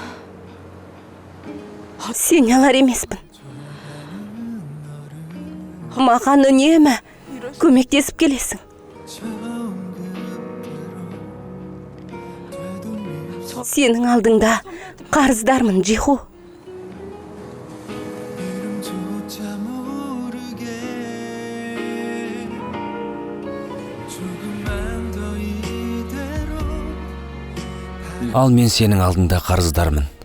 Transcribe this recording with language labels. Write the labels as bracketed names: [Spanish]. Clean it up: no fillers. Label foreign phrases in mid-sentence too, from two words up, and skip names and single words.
[Kazakh] Сен алар емеспін. маған үнемі көмектесіп келесің. Сенің алдыңда қарыздармын, Джиху. [Korean] 이름조차 모르게 조금만 더 이대로 [Kazakh] Ал мен сенің алдында қарыздармын.